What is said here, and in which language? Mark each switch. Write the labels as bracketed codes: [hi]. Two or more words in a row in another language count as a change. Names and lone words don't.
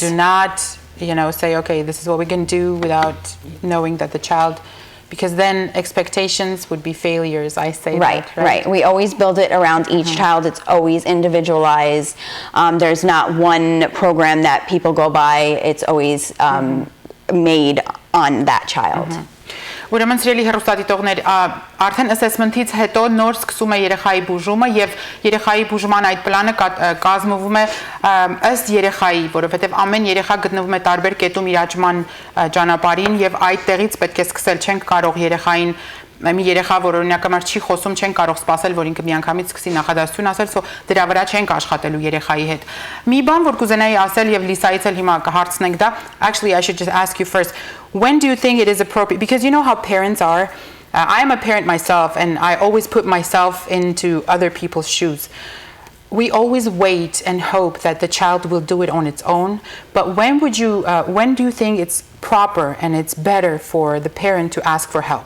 [en] You do not say, okay, this is what we can do, without knowing that the child, because then expectations would be failures. I say that, right. We always build it around each child. It's always individualized. There's not one program that people go by. It's always made on that child. [hy] Ուրեմն սիրելի հեռուստադիտողներ, արդեն assessment-ից հետո նոր սկսում է երեխայի բուժումը, եւ երեխայի բուժման այդ պլանը կազմվում է ըստ երեխայի, որովհետեւ ամեն երեխա գտնվում է տարբեր կետում իր աճման ճանապարհին, եւ այդտեղից պետք է սկսել, չենք կարող երեխային մի երեխա, որ օրինակամար չի խոսում, չեն կարող սպասել, որ ինքը միանգամից սկսի նախադասություն ասել, so դրա վրա չենք աշխատելու երեխայի հետ։ Մի բան, որ կուզենայի ասել եւ Լիսայից էլ հիմա կհարցնենք դա, [en] actually I should just ask you first, when do you think it is appropriate, because you know how parents are, I am a parent myself, and I always put myself into other people's shoes. We always wait and hope that the child will do it on its own, but when do you think it's proper and it's better for the parent to ask for help?